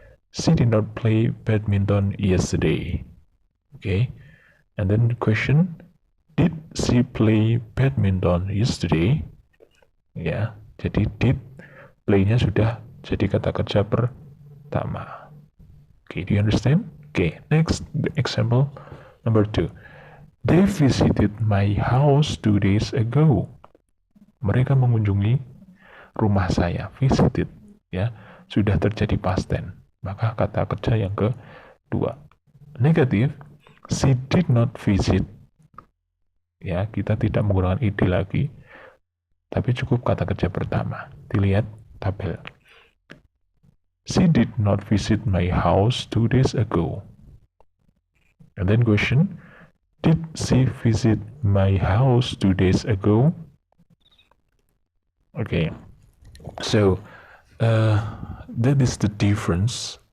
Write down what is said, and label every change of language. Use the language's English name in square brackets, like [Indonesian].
[English] She did not play badminton yesterday. Okay, and then the question, did she play badminton yesterday? [Indonesian] Ya, jadi did, play-nya sudah jadi kata kerja pertama. [English] Okay, do you understand? Okay, next example number 2. They visited my house 2 days ago. [Indonesian] Mereka mengunjungi rumah saya. Visited, ya, sudah terjadi past tense. Maka kata kerja yang kedua. [English] Negatif, she did not visit. [Indonesian] Ya, kita tidak menggunakan id lagi, tapi cukup kata kerja pertama. Dilihat tabel. [English] She did not visit my house 2 days ago. And then question, did she visit my house 2 days ago? Okay, so that is the difference.